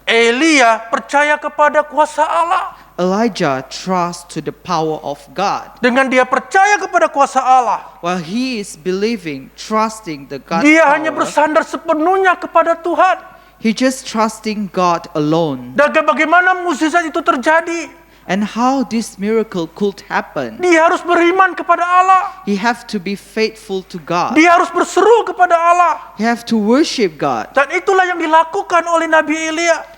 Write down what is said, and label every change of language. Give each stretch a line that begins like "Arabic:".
Malay: Elia percaya kepada kuasa Allah.
English: Elijah trusts to the power of God.
Malay: Dengan dia percaya kepada kuasa Allah,
English: While he is believing, trusting the God
Malay: dia hanya
English: power,
Malay: bersandar sepenuhnya kepada Tuhan.
English: he just trusting God alone.
Malay: Dan bagaimana mukjizat itu terjadi?
English: And how this miracle could happen?
Malay: Dia harus beriman kepada Allah.
English: He have to be faithful to God.
Malay: Dia harus berseru kepada Allah.
English: He have to worship God.
Malay: Dan itulah yang dilakukan oleh Nabi Elia.